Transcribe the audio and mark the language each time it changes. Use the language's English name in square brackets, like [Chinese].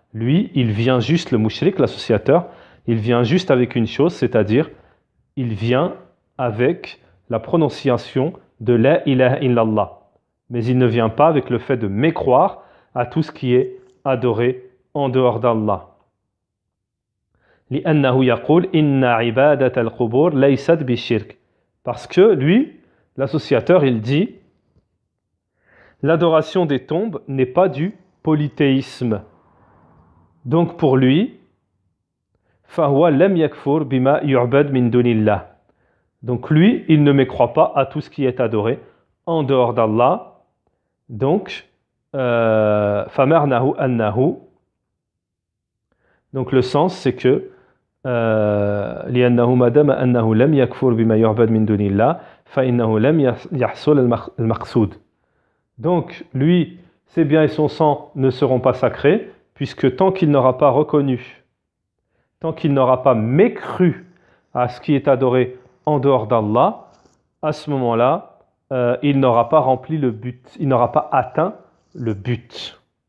[French] Lui, il vient juste, le mushrik, l'associateur, il vient juste avec une chose, c'est-à-dire il vient avec la prononciation de [Arabic] la ilaha illallah. [French] Mais il ne vient pas avec le fait de mécroire à tout ce qui est adoré en dehors d'Allah. [Arabic] لأنه يقول إن عبادة القبور ليست بالشرك. [French] Parce que lui, l'associateur, il dit l'adoration des tombes n'est pas du polythéisme. Donc pour lui, [Arabic] فهو لم يكفر بما يعبد من دون الله. [French] Donc lui, il ne mécroit pas à tout ce qui est adoré en dehors d'Allah. Donc, [Arabic] فمعناه أنه. [French] Donc le sens, c'est que [Arabic] لأنه ما دام أنه لم يكفر بما يعبد من دون الله فإنه لم يحصل المقصود. [French] Donc lui, ses biens et son sang ne seront pas sacrés puisque tant qu'il n'aura pas reconnu, tant qu'il n'aura pas mécru à ce qui est adoré en dehors d'Allah, à ce moment-là, il n'aura pas rempli le but, il n'aura pas atteint le but.